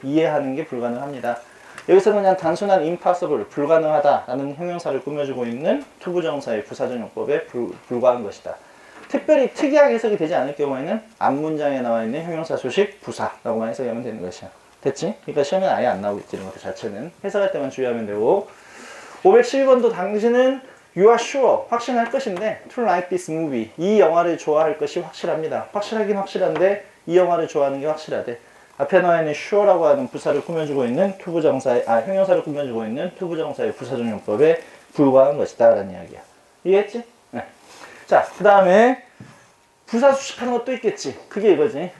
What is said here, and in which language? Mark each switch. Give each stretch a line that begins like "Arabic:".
Korean: 이해하는 게 불가능합니다. 여기서 그냥 단순한 impossible, 불가능하다 라는 형용사를 꾸며주고 있는 투부정사의 부사적용법에 불과한 것이다. 특별히 특이하게 해석이 되지 않을 경우에는 앞문장에 나와 있는 형용사 수식 부사라고만 해석하면 되는 것이야. 됐지? 그러니까 시험에 아예 안 나오겠지. 이런 것들 자체는. 해석할 때만 주의하면 되고. 512번도 당신은
English: You are sure.
Korean: 확신할 것인데
English: To like this movie.
Korean: 이 영화를 좋아할 것이 확실합니다. 확실하긴 확실한데 이 영화를 좋아하는 게 확실하대. 앞에 나와 있는 sure라고 하는 부사를 꾸며주고 있는 투부정사의 형용사를 꾸며주고 있는 투부정사의 부사적용법에 불과한 것이다 라는 이야기야. 이해했지? 네. 자, 그 다음에 부사 수식하는 것도 있겠지. 그게 이거지.